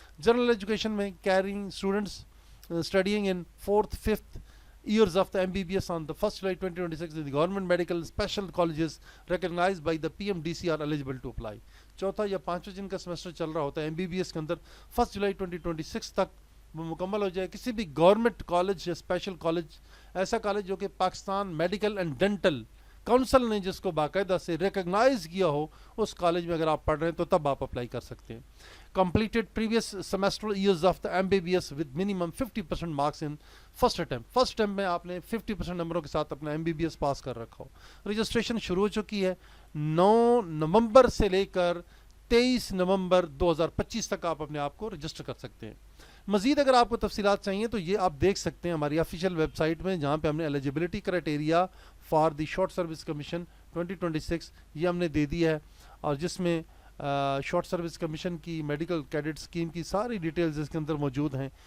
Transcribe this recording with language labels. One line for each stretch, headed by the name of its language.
Urdu: General education میں carrying students
English: studying in 4th 5th years of the MBBS on the 1st July 2026 the government medical special colleges recognized by the PMDC are eligible to apply.
Urdu: چوتھا یا پانچواں جن کا semester چل رہا ہوتا ہے MBBS کے اندر 1 جولائی 2026 تک وہ مکمل ہو جائے, کسی بھی گورنمنٹ کالج یا اسپیشل کالج, ایسا کالج جو کہ Pakistan medical and dental council نے جس کو باقاعدہ سے ریکگنائز کیا ہو, اس کالج میں اگر آپ پڑھ رہے ہیں تو تب آپ اپلائی کر سکتے ہیں.
English: completed previous semester years of the MBBS with minimum 50% marks in first attempt.
Urdu: First attempt میں آپ نے 50% نمبروں کے ساتھ اپنا MBBS پاس کر رکھا ہو. رجسٹریشن شروع ہو چکی ہے 9 نومبر سے لے کر 23 نومبر 2025 تک آپ اپنے آپ کو رجسٹر کر سکتے ہیں. مزید اگر آپ کو تفصیلات چاہیے تو یہ آپ دیکھ سکتے ہیں ہماری آفیشیل ویب سائٹ میں, جہاں پہ ہم نے
English: eligibility criteria for the short service commission
Urdu: 2026 یہ ہم نے دے دیا ہے, اور جس میں شارٹ سروس کمیشن کی میڈیکل کیڈٹ اسکیم کی ساری ڈیٹیلز اس کے اندر موجود ہیں.